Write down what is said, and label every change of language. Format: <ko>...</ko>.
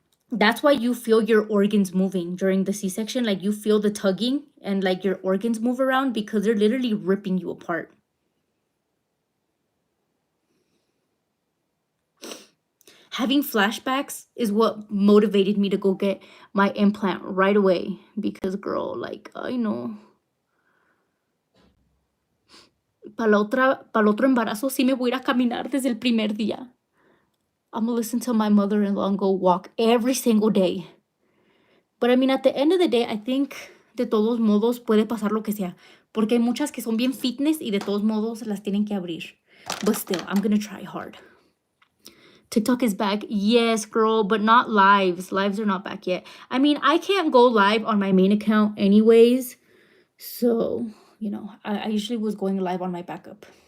<en>That's why you feel your organs moving during the C-section. Like you feel the tugging and like your organs move around because they're literally ripping you apart. Having flashbacks is what motivated me to go get my implant right away because, girl, like, I know.</en> <es>Para el otro embarazo, sí me voy a ir a caminar desde el primer día.</es> <en>I'm gonna listen to my mother-in-law and go walk every single day. But I mean, at the end of the day, I think</en> <es>de todos modos puede pasar lo que sea. Porque hay muchas que son bien fitness y de todos modos las tienen que abrir.</es> <en>But still, I'm gonna try hard. TikTok is back. Yes, girl, but not lives. Lives are not back yet. I mean, I can't go live on my main account anyways. So, you know, I usually was going live on my backup.</en>